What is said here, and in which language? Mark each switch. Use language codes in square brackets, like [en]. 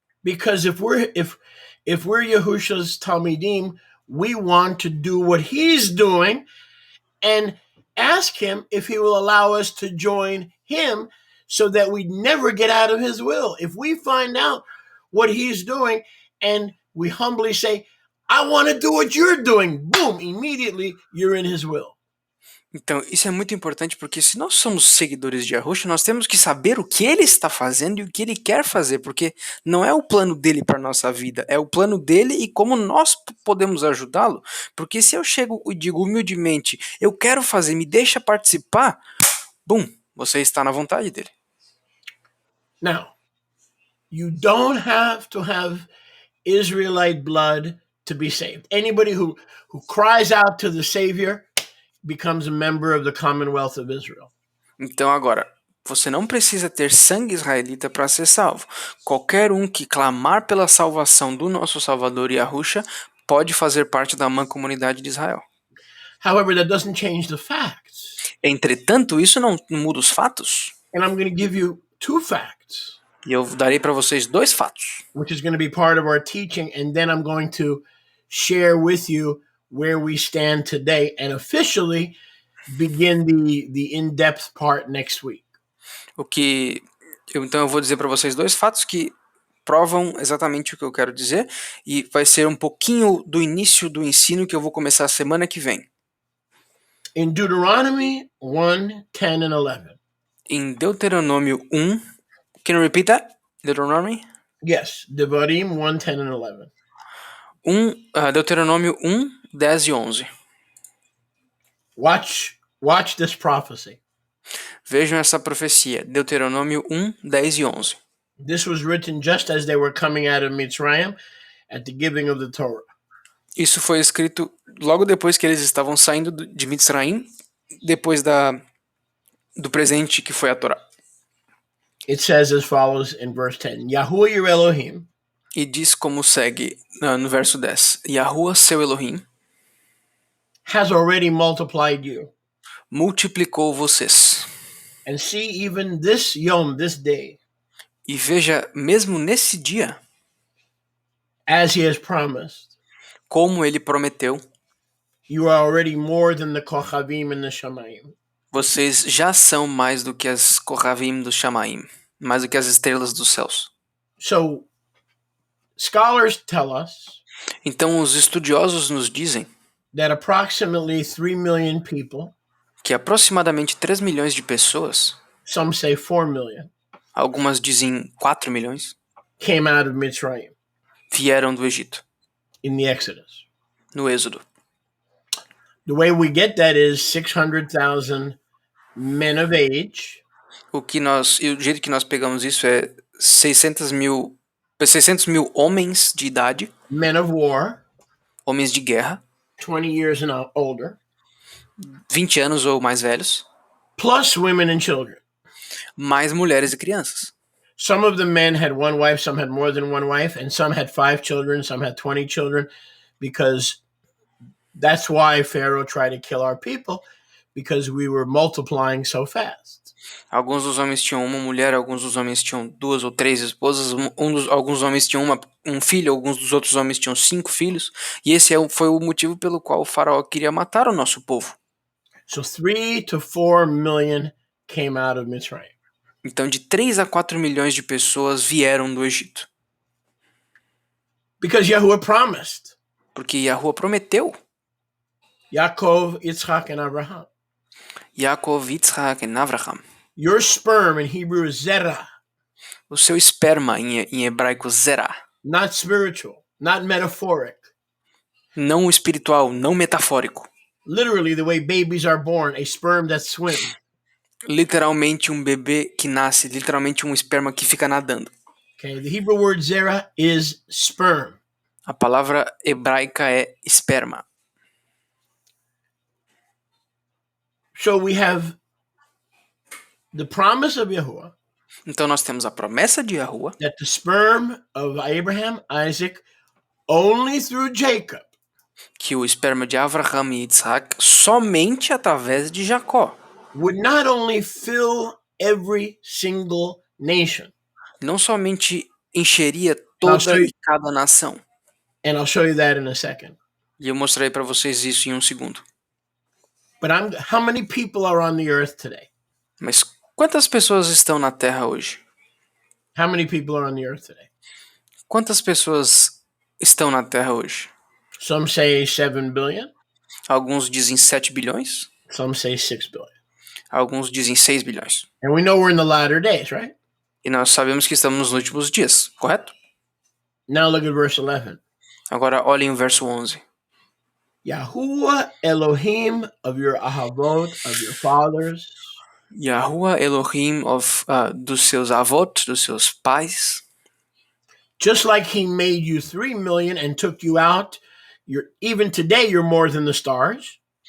[en] because if we're Yahusha's Talmidim, we want to do what he's doing and ask him if he will allow us to join him so that we never get out of his will. If we find out what he's doing and we humbly say, I want to do what you're doing, boom, immediately you're in his will. [pt] Então, isso é muito importante porque se nós somos seguidores de Yahushua, nós temos que saber o que ele está fazendo e o que ele quer fazer, porque não é o plano dele para a nossa vida, é o plano dele e como nós podemos ajudá-lo. Porque se eu chego e digo humildemente, eu quero fazer, me deixa participar, bum, você está na vontade dele. [en] Now, you don't have to have Israelite blood to be saved. Anybody who cries out to the Savior becomes a member of the Commonwealth of Israel. [pt] Então agora, você não precisa ter sangue israelita para ser salvo. Qualquer um que clamar pela salvação do nosso Salvador Yahushua pode fazer parte da mancomunidade de Israel. [en] However, that doesn't change the facts. [pt] Entretanto, isso não muda os fatos. [en] And I'm going to give you two facts. [pt] E eu darei para vocês dois fatos. [en] Which is going to be part of our teaching, and then I'm going to share with you where we stand today and officially begin the in-depth part next week. [pt] Então eu vou dizer para vocês dois fatos que provam exatamente o que eu quero dizer e vai ser um pouquinho do início do ensino que eu vou começar a semana que vem. [en] In Deuteronomy 1, 10 and 11. [pt] Em Deuteronômio 1, [en] can you repeat that? Deuteronomy? Yes, Devarim 1, 10 and 11. [pt] Deuteronômio 1, 10 e 11. [en] Watch this prophecy. [pt] Vejam essa profecia, Deuteronômio 1, 10 e 11. [en] This was written just as they were coming out of Mitzrayim at the giving of the Torah. [pt] Isso foi escrito logo depois que eles estavam saindo de Mitzrayim, depois do presente que foi a Torá. [en] It says as follows in verse 10. Yahuwah your Elohim. [pt] E diz como segue no verso 10. Yahuwah seu Elohim [en] has already multiplied you. [pt] Multiplicou vocês. [en] And see even this yom, this day. [pt] E veja, mesmo nesse dia, [en] as he has promised, [pt] como ele prometeu, [en] you are already more than the kochavim and the shamayim. [pt] Vocês já são mais do que as kochavim do Shamaim, mais do que as estrelas dos céus. [en] So, scholars tell us [pt] então os estudiosos nos dizem [en] that approximately 3 million people, [pt] que aproximadamente 3 milhões de pessoas, [en] some say 4 million, [pt] algumas dizem 4 milhões, [en] came out of Mitzrayim [pt] vieram do Egito, [en] in the Exodus. [pt] no Êxodo. [en] The way we get that is 600,000 men of age, [pt] E o jeito que nós pegamos isso é 600 mil homens de idade, [en] men of war, [pt] homens de guerra, [en] 20 years and older, [pt] 20 anos ou mais velhos, [en] plus women and children. [pt] mais mulheres e crianças. [en] Some of the men had one wife, some had more than one wife, and some had 5 children, some had 20 children, because that's why Pharaoh tried to kill our people, because we were multiplying so fast. [pt] Alguns dos homens tinham uma mulher, alguns dos homens tinham 2 ou 3 esposas, alguns homens tinham um filho, alguns dos outros homens tinham 5 filhos, e esse foi o motivo pelo qual o faraó queria matar o nosso povo. [en] So 3 to 4 million came out of Mitzrayim. [pt] Então, de 3 a 4 milhões de pessoas vieram do Egito. [en] Because Yahuwah promised. [pt] Porque Yahuwah prometeu. [en] Yaakov, Yitzchak, and Abraham. [pt] Yaakov, Yitzhak e Avraham. [en] Your sperm in Hebrew is zerah. [pt] O seu esperma em hebraico zerah. [en] Not spiritual, not metaphoric. [pt] Não espiritual, não metafórico. [en] Literally, the way babies are born, a sperm that swims. [pt] Literalmente um bebê que nasce, literalmente um esperma que fica nadando. [en] Okay, the Hebrew word zerah is sperm. [pt] A palavra hebraica é esperma. [en] So we have the promise of Yahuwah. [pt] Então nós temos a promessa de Yahuwah. [en] That the sperm of Abraham, Isaac, only through Jacob. [pt] Que o esperma de Avraham e Isaac somente através de Jacó. [en] Would not only fill every single nation. [pt] Não somente encheria toda e cada nação. [en] And I'll show you that in a second. [pt] E eu mostrarei para vocês isso em um segundo. [en] But how many people are on the earth today? [pt] Mas quantas pessoas estão na Terra hoje? [en] How many people are on the earth today? [pt] Quantas pessoas estão na Terra hoje? [en] Some say 7 billion. [pt] Alguns dizem 7 bilhões. [en] Some say 6 billion. [pt] Alguns dizem 6 bilhões. [en] And we know we're in the latter days, right? [pt] E nós sabemos que estamos nos últimos dias, correto? [en] Now look at verse 11. [pt] Agora olhem o verso 11. [en] Yahuwah Elohim of your ahavot, of your fathers. [pt] Yahuwah Elohim dos seus avós, dos seus pais. [en] Just like he made you 3 million and took you out, even today you're more than the stars.